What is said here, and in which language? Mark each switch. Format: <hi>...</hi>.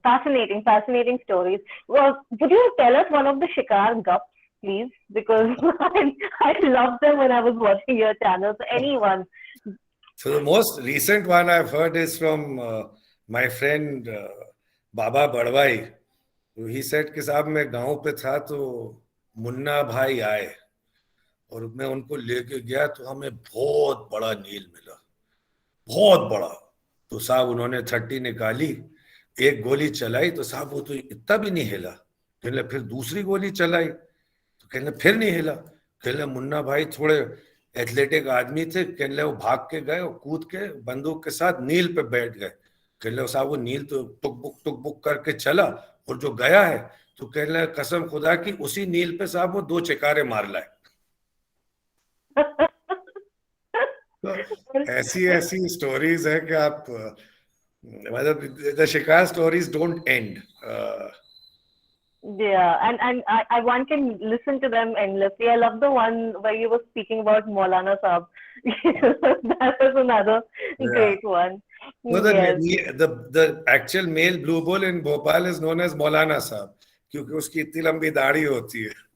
<en>Fascinating stories. Well, would you tell us one of the Shikar gups, please? Because I loved them when I was watching your channel. So anyone. So the most recent one I've heard is from my friend Baba Badwai. He said</en> <hi>कि साहब मैं गांव पे था तो मुन्ना भाई आए और मैं उनको लेके गया तो हमें बहुत बड़ा नील मिला, बहुत बड़ा. तो साहब उन्होंने 30 निकाली, एक गोली चलाई तो साहब वो तो इतना भी नहीं हिला. कहने फिर दूसरी गोली चलाई तो कहने फिर नहीं हिला. कहने मुन्ना भाई थोड़े एथलेटिक आदमी थे, कहने वो भाग के गए और कूद के बंदूक के साथ नील पे बैठ गए. कहने साहब वो नील तो टुक बुक करके चला और जो गया है तो कहने कसम खुदा की उसी नील पे साहब वो 2 चिकारे मार लाए. तो ऐसी ऐसी स्टोरीज है कि आप मतलब</hi> <en>The shikar stories don't end. Yeah, and one can listen to them endlessly. I love the one where you were speaking about Maulana Saab. That was another great one. No, Yes. the actual male blue bull in Bhopal is known as Maulana Saab</en> <hi>क्योंकि उसकी इतनी लंबी दाढ़ी होती है.</hi>